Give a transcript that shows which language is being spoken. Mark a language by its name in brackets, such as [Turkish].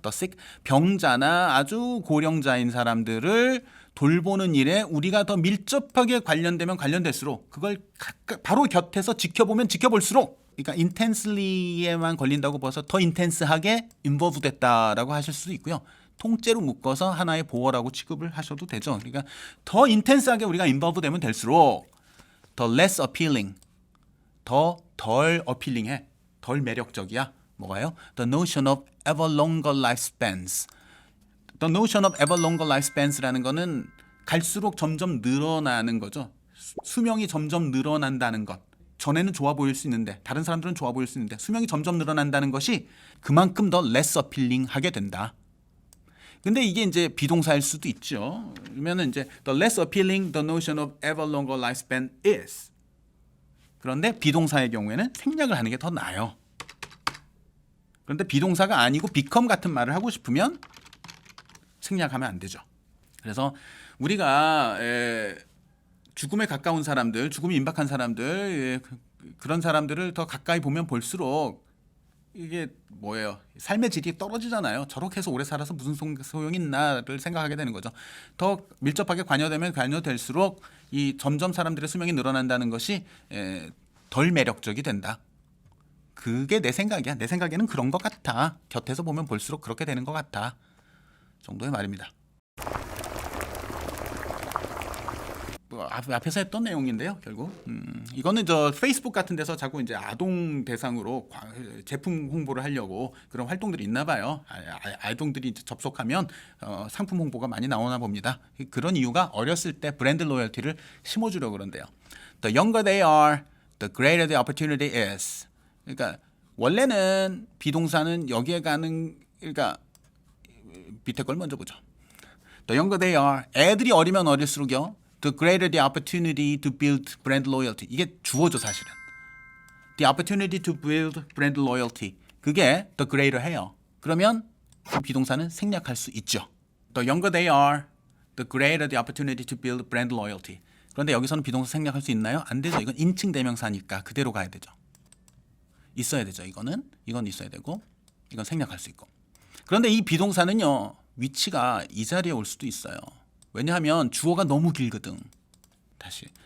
[English] the sick [Korean] 병자나 아주 고령자인 사람들을 돌보는 일에 우리가 더 밀접하게 관련되면 관련될수록 그걸 바로 곁에서 지켜보면 지켜볼수록 그러니까 intensely에만 걸린다고 봐서 더 인텐스하게 involve 됐다라고 하실 수도 있고요. 통째로 묶어서 하나의 보어라고 취급을 하셔도 되죠. 그러니까 더 인텐스하게 우리가 involve 되면 될수록 더 [English] less appealing, [Korean] 더 덜 어필링해, 덜 매력적이야. 뭐가요? [English] The notion of ever longer lifespans. The notion of ever longer lifespans [Korean] 라는 거는 갈수록 점점 늘어나는 거죠. 수명이 점점 늘어난다는 것. 전에는 좋아 보일 수 있는데 다른 사람들은 좋아 보일 수 있는데 수명이 점점 늘어난다는 것이 그만큼 더 [English] less appealing [Korean] 하게 된다. 근데 이게 이제 비동사일 수도 있죠. 그러면은 이제 [English] the less appealing the notion of ever longer lifespan is. [Korean] 그런데 비동사의 경우에는 생략을 하는 게 더 나아요. 그런데 비동사가 아니고 become 같은 말을 하고 싶으면 생략하면 안 되죠. 그래서 우리가 죽음에 가까운 사람들, 죽음이 임박한 사람들, 그런 사람들을 더 가까이 보면 볼수록 이게 뭐예요? 삶의 질이 떨어지잖아요. 저렇게 해서 오래 살아서 무슨 소용이 있나를 생각하게 되는 거죠. 더 밀접하게 관여되면 관여될수록 이 점점 사람들의 수명이 늘어난다는 것이 덜 매력적이 된다. 그게 내 생각이야. 내 생각에는 그런 것 같아. 곁에서 보면 볼수록 그렇게 되는 것 같아. 정도의 말입니다. 앞에서 했던 내용인데요, 결국 이거는 저 페이스북 같은 데서 자꾸 이제 아동 대상으로 제품 홍보를 하려고 그런 활동들이 있나 봐요. 아동들이 접속하면 상품 홍보가 많이 나오나 봅니다. 그런 이유가 어렸을 때 브랜드 로열티를 심어주려고 그런데요. [English] The younger they are, the greater the opportunity is. [Korean] 그러니까 원래는 비동사는 여기에 가는 그러니까 밑에 걸 먼저 보죠. [English] The younger they are. [Korean] 애들이 어리면 어릴수록요. [English] The greater the opportunity to build brand loyalty. [Korean] 이게 주어죠, 사실은. [English] The opportunity to build brand loyalty. [Korean] 그게 [English] the greater [Korean] 해요. 그러면 그 비동사는 생략할 수 있죠. [English] The younger they are, the greater the opportunity to build brand loyalty. [Korean] 그런데 여기서는 비동사 생략할 수 있나요? 안 되죠. 이건 인칭 대명사니까 그대로 가야 되죠. 있어야 되죠. 이건 있어야 되고 이건 생략할 수 있고. 그런데 이 비동사는요. 위치가 이 자리에 올 수도 있어요. 왜냐하면 주어가 너무 길거든. 다시.